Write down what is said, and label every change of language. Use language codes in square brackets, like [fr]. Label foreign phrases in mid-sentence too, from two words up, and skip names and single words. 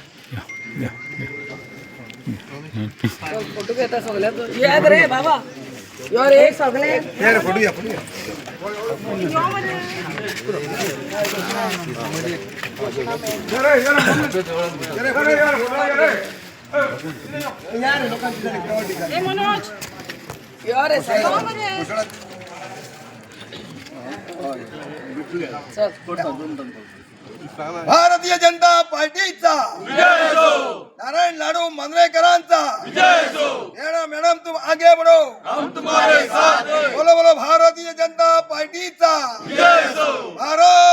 [kok] फोटो घेता सगळ्यांचो याद रे बाबा यो रे सगळे यार फोटो या मनोज यो रे [mr] भारतीय जनता पार्टीचा विजय असो. नारायण लाडू मंगळेकरांचा विजय असो. [hi] मॅडम तुम आगे बढ़ो, हम तुम्हारे साथ हैं. [mr] बोलो बोलो भारतीय जनता पार्टीचा विजय असो. भारत